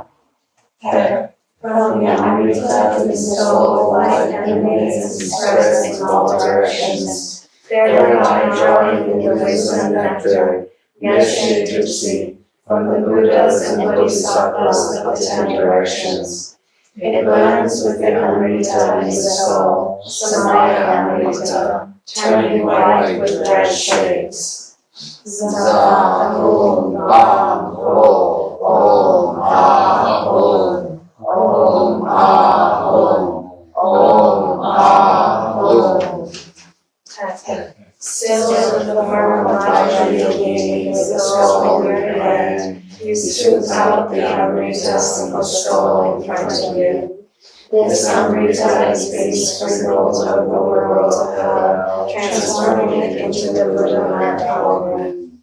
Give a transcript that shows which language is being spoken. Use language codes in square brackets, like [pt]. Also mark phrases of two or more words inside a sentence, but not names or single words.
[en] From the Amrita to the soul, light emanates and spreads in all directions, thereby drawing in the wisdom nectar, Yeshe Dipsi, from the Buddhas and Bodhisattvas of the 10 directions. It blends with the Amrita in the soul, Samaya Amrita, turning white with red shades. [sa] Za Om Bam Ho Om Ah Om Om Ah Om Om Ah Om. [en] Still in the form of Vajrayogini with the skull in your hand, you scoop out the Amrita from the skull in front of you. This Amrita is being sprinkled over the world of hell, transforming it into the Buddha land offering.